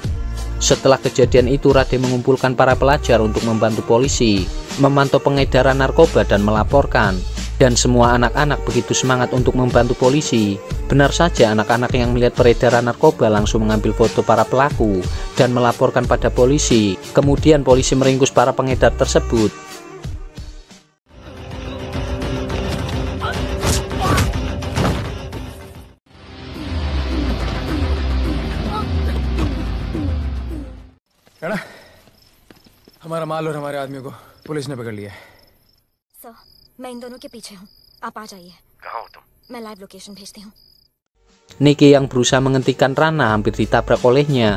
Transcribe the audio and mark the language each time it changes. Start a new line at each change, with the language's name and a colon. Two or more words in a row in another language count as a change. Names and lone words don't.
Indonesian: Setelah kejadian itu, Rade mengumpulkan para pelajar untuk membantu polisi, memantau pengedaran narkoba dan melaporkan. Dan semua anak-anak begitu semangat untuk membantu polisi. Benar saja, anak-anak yang melihat peredaran narkoba langsung mengambil foto para pelaku dan melaporkan pada polisi. Kemudian polisi meringkus para pengedar tersebut.
Hindi: हमारा माल और हमारे आदमी को पुलिस ने पकड़ लिया है. सर, मैं इन दोनों के पीछे हूँ. आप आ जाइए. कहाँ हो तुम? मैं लाइव लोकेशन भेजती हूँ.
Indonesian: Niki yang berusaha menghentikan Rana hampir ditabrak olehnya.